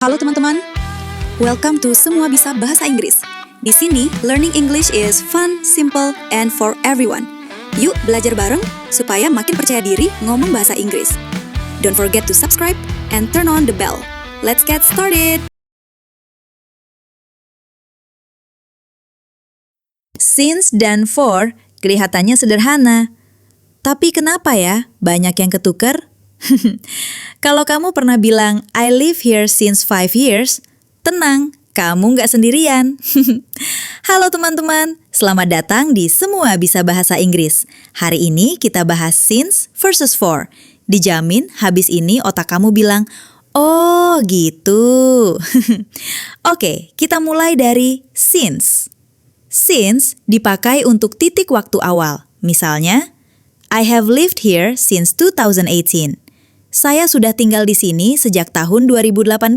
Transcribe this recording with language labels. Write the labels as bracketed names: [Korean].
[Indonesian] Halo teman-teman, [English] welcome to [Indonesian] Semua Bisa Bahasa Inggris. Di sini, [English] learning English is fun, simple, and for everyone. [Indonesian] Yuk belajar bareng supaya makin percaya diri ngomong bahasa Inggris. [English] Don't forget to subscribe and turn on the bell. Let's get started! [Indonesian] Since dan for kelihatannya sederhana. Tapi kenapa ya banyak yang ketukar? Kalau kamu pernah bilang, [English] I live here since 5 years, [Indonesian] tenang, kamu nggak sendirian. Halo teman-teman, selamat datang di Semua Bisa Bahasa Inggris. Hari ini kita bahas since versus for. Dijamin habis ini otak kamu bilang, oh gitu. Oke, kita mulai dari since. Since dipakai untuk titik waktu awal. [English] Misalnya, I have lived here since 2018. [Indonesian] Saya sudah tinggal di sini sejak tahun 2018.